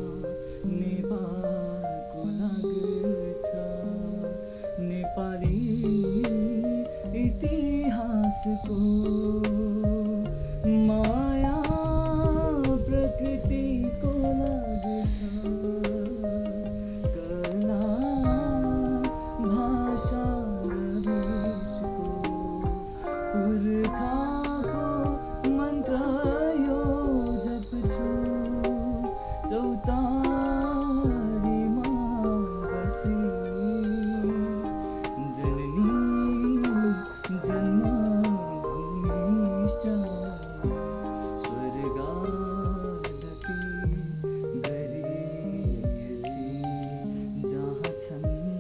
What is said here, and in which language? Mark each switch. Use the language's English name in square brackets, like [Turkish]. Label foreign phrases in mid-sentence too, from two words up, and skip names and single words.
[Nepali] नेपालको लाग्छ नेपाली इतिहासको माया प्रकृतिको लाग्छ कला भाषा पुर्खाको मन्त्र यो जप्छु चौतारीमा बसी जननी [Sanskrit] जन्मभूमिश्च स्वर्गादपि गरिष्यसि [Nepali] जहाँ छन्